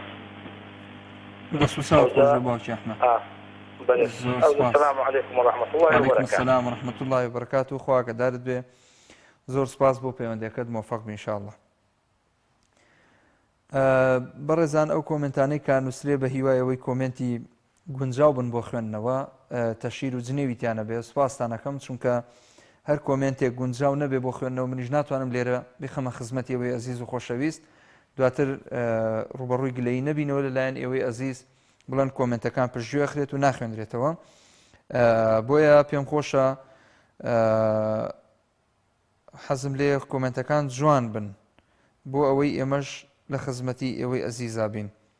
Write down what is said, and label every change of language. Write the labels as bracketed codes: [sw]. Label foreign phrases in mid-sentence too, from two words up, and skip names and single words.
[ckb] بس وساوي خوش باوكي احمد [ar] السلام عليكم ورحمة الله وبركاته. وعليكم السلام ورحمة الله وبركاته. [ckb] خواك دارت بي زور سپاس بۆ پەیوەندیەکەت موفق بی انشاءالله. بەڕێزان ئەو کۆمنتانەی کە نووسرێ بە هیوایەوەی کۆمنتی گونجاو بن بۆ خوێندنەوە تەشیر و جنێویتیانە بێ سوپاسان دەکەم چونکە هەر کۆمنتێک گونجاو نەبێ بۆ خوێندنەوە منیش ناتوانم لێرە بخەمە خزمەتی ئەوەی ئەزیز و خۆشەویست دواتر ڕوبەڕووی گلەیی نەبینەوە لەلایەن ئێوەی ئەزیز بڵەن کۆمنتەکان پشتگوێ خرێت و ناخوێنرێتەوە بۆیە پێم خۆشە حەزم لێ کۆمنتەکان جوان بن بۆ ئەوەی ئێمەش لە خزمەتی ئێوەی ئەزیزا بین.